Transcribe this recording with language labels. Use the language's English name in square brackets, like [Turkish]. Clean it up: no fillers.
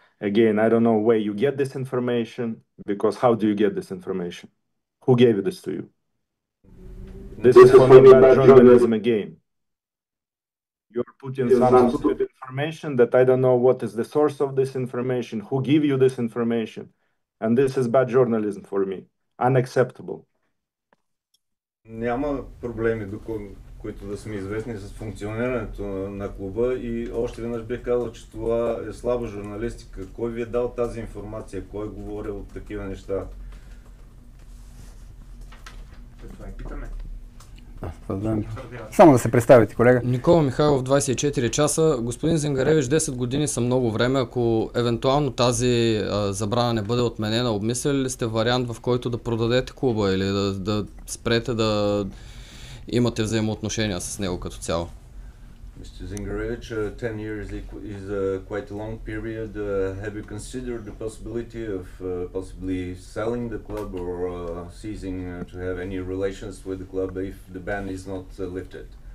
[English] Again, I don't know where you get this information, because how do you get this information? Who gave this to you? This is for me bad journalism again. You're putting some stupid information that I don't know what is the source of this information, who give you this information. And this is bad journalism for me. Unacceptable. [Bulgarian] Няма проблеми, които да сме известни с функционирането на клуба, и още веднъж бих казал, че това е слаба журналистика. Кой ви е дал тази информация? Кой е говорил от такива неща? Това е питаме. Само да се представите, колега. Никола Михайлов, 24 часа. Господин Зингаревич, 10 години са много време. Ако евентуално тази забрана не бъде отменена, обмисляли ли сте вариант, в който да продадете клуба или да спрете да имате взаимоотношения с него като цяло? [English] Mr. Zingarevich, 10 years is quite a long period. Have you considered the possibility of possibly selling the club or ceasing to have any relations with the club if the ban is not lifted?